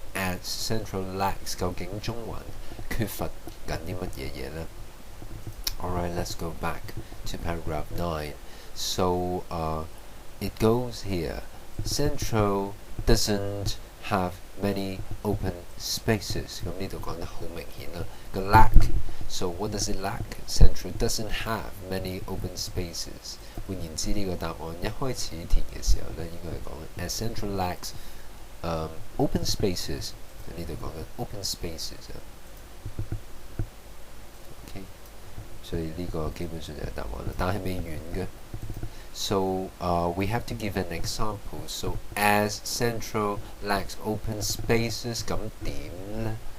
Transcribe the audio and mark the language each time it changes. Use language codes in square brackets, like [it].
[en] As Central lacks [yue] 究竟中環缺乏緊啲乜嘢嘢呢？ [en] Alright, let's go back to paragraph 9. So it goes here. Central doesn't have many open spaces. [yue] 咁呢度講得好明顯啦。個 lack. [en] So what does it lack? Central doesn't have many open spaces. [yue] 換言之，呢個答案一開始填嘅時候咧，應該係講 [en] as Central lacks open spaces. [yue] 呢度講緊 open spaces 啊。 OK， 所以呢個基本上就係答案啦，但係未完嘅。 [en] So we have to give an example. So as Central lacks open spaces， [yue] 咁點呢？